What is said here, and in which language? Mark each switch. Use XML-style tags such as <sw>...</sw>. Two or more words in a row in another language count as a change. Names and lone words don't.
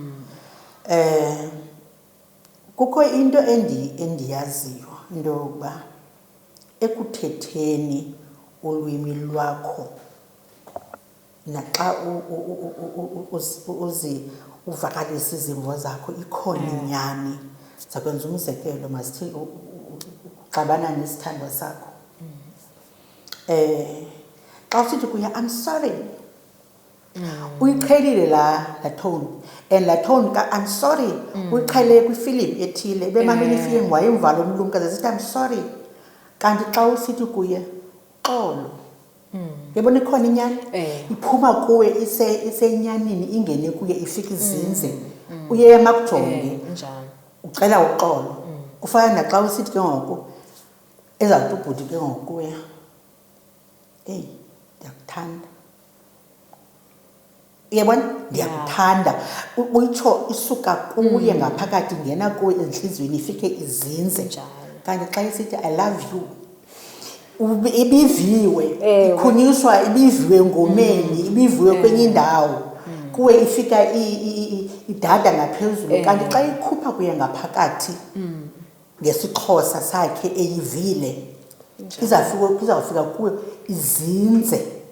<xh>Kukho into endiyaziyo, into yokuba ekuthetheni ulwimi lwakho naxa uvakalisa izimvo zakho ikhona inyani. Zakwenza umzekelo, masithi uxabana nesithandwa sakho. Xa usithi kuya</xh> <en>I'm sorry,</en> <xh>uyiqhelile laa tone, and laa tone ka-</xh> <en>I'm sorry</en> <xh>uyiqhele kwifilimu ethile, bemamela ifilimu wayemva lo mlumkazi esithi</xh> <en>I'm sorry.</en> <xh>Kanti xa usithi kuye xolo, yabona ikhona inyani iphuma kuwe isenyanini ingene kuye ifike izinze, uye emakujonge ucela uxolo. Kufana naxa usithi ke ngoku ezawuthi ubhuti ke ngoku kuya, eyi ndiyakuthanda, uyabona, ndiyakuthanda, uyitsho isuka kuye ngaphakathi ingena kuwe entliziyweni ifike izinze. Kanti xa isithi</xh> <en>I love you</en> <xh>ibiviwe, ikhunyiswa, ibiviwe ngomeni, ibiviwe kwenye indawo, kuwe ifika idada ngaphezulu. Kanti xa ikhupha kuye ngaphakathi ngesiXhosa sakhe eyivile, izawufika kuwe izinze.</xh>